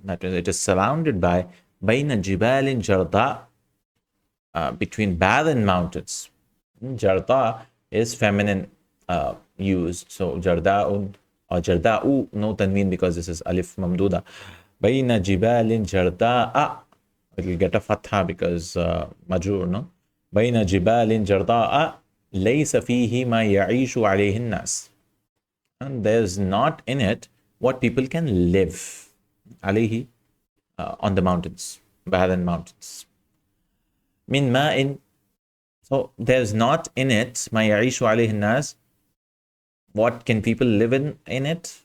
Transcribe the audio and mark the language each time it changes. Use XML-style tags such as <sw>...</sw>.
<en>That is, it is surrounded by</en> <ar>بين جبال جرضاء,</ar> <en>between barren mountains. Jarda is feminine used. So Jarda'un or Jarda'u, no tanween because this is alif mamduda.</en> <ar>بين جبال جرضاء.</ar> <en>It will get a fatha because majrur, no?</en> <ar>بين جبال جرضاء ليس فيه ما يعيش عليه الناس.</ar> <en>And there's not in it what people can live. عليه, on the mountains, barren mountains.</en> <ar>Min ma'in.</ar> <en>So there's not in it</en> <ar>ma ya'ishu alayhi nas.</ar> <en>What can people live in it?</en>